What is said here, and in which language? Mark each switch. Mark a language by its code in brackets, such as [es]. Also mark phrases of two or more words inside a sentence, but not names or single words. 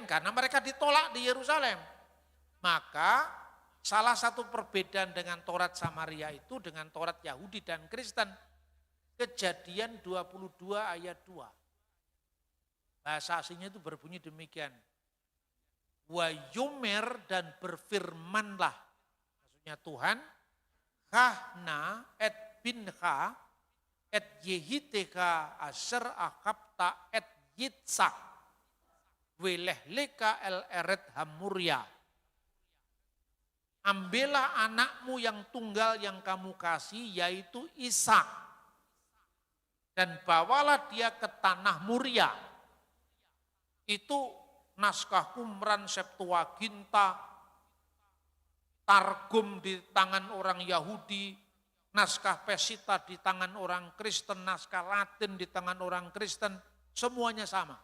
[id] Karena mereka ditolak di Yerusalem. Maka salah satu perbedaan dengan Taurat Samaria itu dengan Taurat Yahudi dan Kristen, Kejadian 22 ayat 2. Bahasa aslinya itu berbunyi demikian. [he] ויאמר [id] dan berfirmanlah. Maksudnya Tuhan, [he] קח נא את בנך את יחידך אשר אהבת את יצחק ולך לך אל ארץ המריה. [id] Ambillah anakmu yang tunggal yang kamu kasih, yaitu Ishak, dan bawalah dia ke tanah Muria. Itu naskah Qumran, Septuaginta, Targum di tangan orang Yahudi, naskah Pesita di tangan orang Kristen, naskah Latin di tangan orang Kristen, semuanya sama.